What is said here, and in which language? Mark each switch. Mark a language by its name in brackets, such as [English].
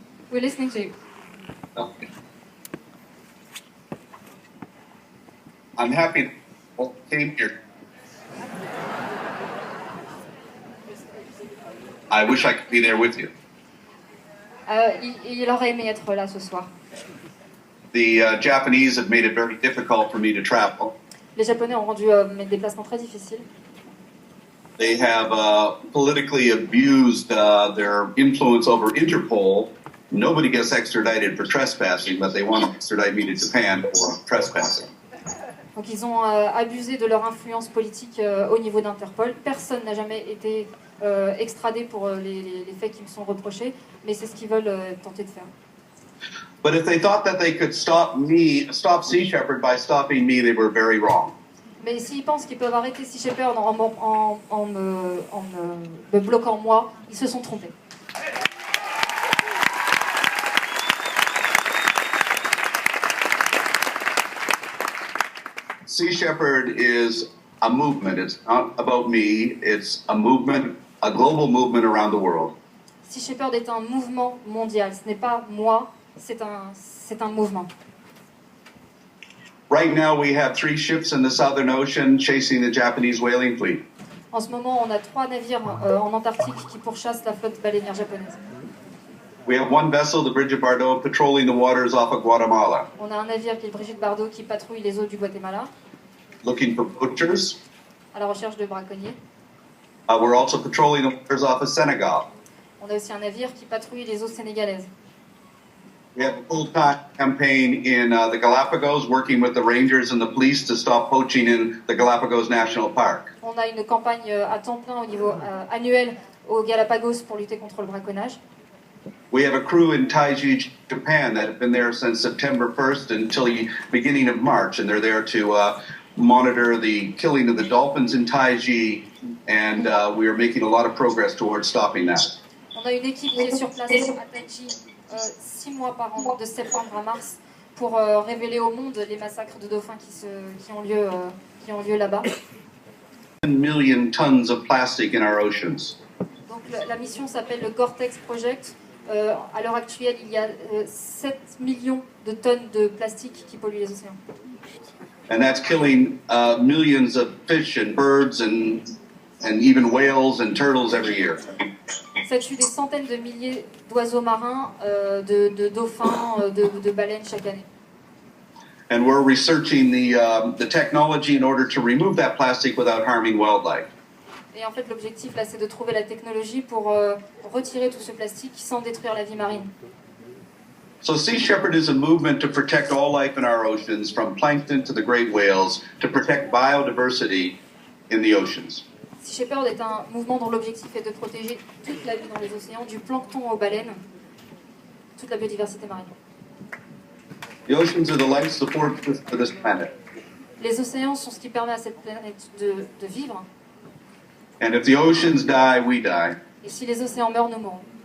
[English] We're listening to you. Okay. I'm happy you came here. I wish I could be there with you. [French] Il aurait aimé être là ce soir. [English] The Japanese have made it very difficult for me to travel. [French] Les Japonais ont rendu mes déplacements très difficiles. [English] They have politically abused their influence over Interpol. Nobody gets extradited for trespassing, but they want to extradite me to Japan for trespassing. [French] Donc ils ont abusé de leur influence politique au niveau d'Interpol. Personne n'a jamais été extradé pour les faits qui me sont reprochés, mais c'est ce qu'ils veulent tenter de faire. [English] But if they thought that they could stop Sea Shepherd by stopping me, they were very wrong. [French] Mais s'ils pensent qu'ils peuvent arrêter Sea Shepherd en me bloquant moi, ils se sont trompés. [English] Sea Shepherd is a movement. It's not about me. It's a movement, a global movement around the world. [French] Sea Shepherd est un mouvement mondial. Ce n'est pas moi, c'est un mouvement. [English] Right now, we have 3 ships in the Southern Ocean chasing the Japanese whaling fleet. [French] En ce moment, on a 3 navires en Antarctique qui pourchassent la flotte baleinière japonaise. [English] We have 1 vessel, the Brigitte Bardot, patrolling the waters off of Guatemala. [French] On a un navire qui est le Brigitte Bardot qui patrouille les eaux du Guatemala, [English] Looking for poachers. [French] à la recherche de braconniers. [English] We're also patrolling the waters off of Senegal. [French] On a aussi un navire qui patrouille les eaux sénégalaises. [English] We have a full-time campaign in the Galapagos, working with the rangers and the police to stop poaching in the Galapagos National Park. [French] On a une campagne à temps plein au niveau annuel aux Galapagos pour lutter contre le braconnage. [English] We have a crew in Taiji, Japan, that have been there since September 1st until the beginning of March, and they're there to monitor the killing of the dolphins in Taiji, and we are making a lot of progress towards stopping that. [French] On a une équipe qui est sur place à Taiji 6 mois par an, de septembre à mars, pour révéler au monde les massacres de dauphins qui ont lieu là-bas. [English] 1 million tons of plastic in our oceans. [French] Donc la mission s'appelle le Gore-Tex Project. À l'heure actuelle, il y a 7 millions de tonnes de plastique qui polluent les océans. [English] And that's killing millions of fish and birds and even whales and turtles every year. [French] Ça tue des centaines de milliers d'oiseaux marins, de dauphins, de baleines chaque année. [English] And we're researching the technology in order to remove that plastic without harming wildlife. [French] Et en fait, l'objectif là, c'est de trouver la technologie pour retirer tout ce plastique sans détruire la vie marine. [English] So Sea Shepherd is a movement to protect all life in our oceans, from plankton to the great whales, to protect biodiversity in the oceans. [French] Sea Shepherd est un mouvement dont l'objectif est de protéger toute la vie dans les océans, du plancton aux baleines, toute la biodiversité marine. [English] The oceans are the life support for this planet. [French] Les océans sont ce qui permet à cette planète de vivre. [English] And if the oceans die, we die. [French] Et si les océans meurent, nous mourrons.